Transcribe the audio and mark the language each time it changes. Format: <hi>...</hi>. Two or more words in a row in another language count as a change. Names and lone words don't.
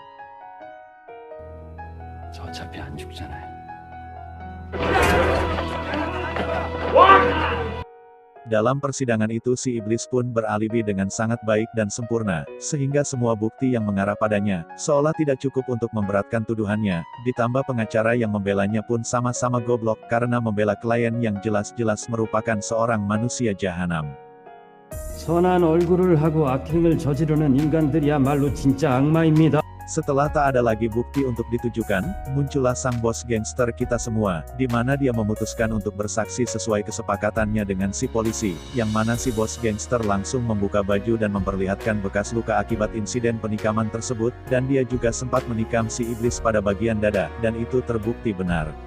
<id>Dalam persidangan itu si iblis pun beralibi dengan sangat baik dan sempurna, sehingga semua bukti yang mengarah padanya, seolah tidak cukup untuk memberatkan tuduhannya, ditambah pengacara yang membelanya pun sama-sama goblok karena membela klien yang jelas-jelas merupakan seorang manusia jahanam.</id> <ko>선한 얼굴을 하고 악행을 저지르는 인간들이야말로 진짜 악마입니다.</ko> <id>Setelah tak ada lagi bukti untuk ditujukan, muncullah sang bos gangster kita semua, di mana dia memutuskan untuk bersaksi sesuai kesepakatannya dengan si polisi, yang mana si bos gangster langsung membuka baju dan memperlihatkan bekas luka akibat insiden penikaman tersebut, dan dia juga sempat menikam si iblis pada bagian dada, dan itu terbukti benar.</id>